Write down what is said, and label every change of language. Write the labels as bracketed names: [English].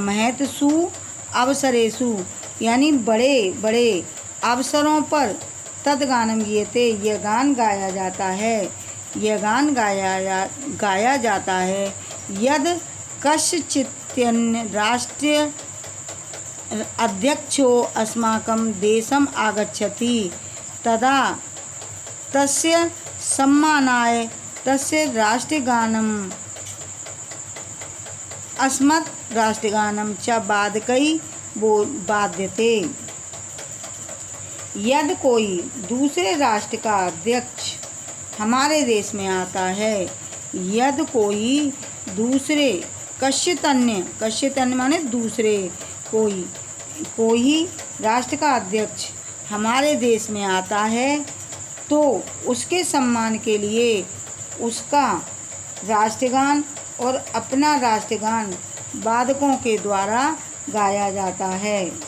[Sanskrit] महत्सु अवसरेषु [Hindi] यानी बड़े बड़े अवसरों पर [Sanskrit] तद्गानम गीयते [Hindi] यह गान गाया जाता है। यह गान गाया जाता है। [Sanskrit] यद कश्चिन्य राष्ट्रीय अध्यक्षो अस्माकं देशम् आगच्छति तदा तस्य सम्मानाय तस्य राष्ट्रगानम् अस्मत् राष्ट्रगानं च वाद्यते। [Hindi] यदि कोई दूसरे राष्ट्र का अध्यक्ष हमारे देश में आता है, यदि कोई दूसरे कश्चित माने दूसरे कोई राष्ट्र का अध्यक्ष हमारे देश में आता है, तो उसके सम्मान के लिए उसका राष्ट्रगान और अपना राष्ट्रगान वादकों के द्वारा गाया जाता है।